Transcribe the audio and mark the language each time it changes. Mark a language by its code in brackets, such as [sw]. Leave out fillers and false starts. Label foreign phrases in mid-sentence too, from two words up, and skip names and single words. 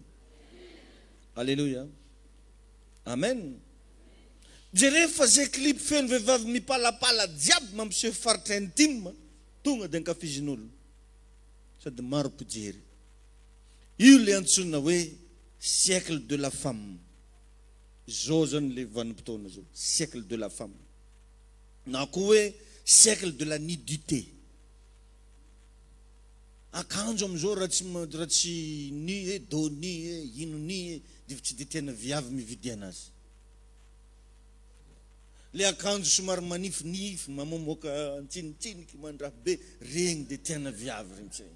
[mg] Alléluia. Amen. Jerefa zay clip feno vehivavy mipalapala jiaby mampiseho faritra intime, tonga dia ankafizin'olo. Sady maro mpijery. Io le antsona hoe [fr] siècle de la femme. [mg] Zao zany le vanim-potoana zao, [fr] siècle de la femme. Na koa hoe siècle de la nudité. [mg] Akanjo amizao raha tsy nu e, do nu e, ino nu e, dia tsy dia tena viavy mividy anazy. Le akanjo somary manifinify, mamomoaka antsinitsiniky, mandraha be, regny dia tena viavy regny tsy.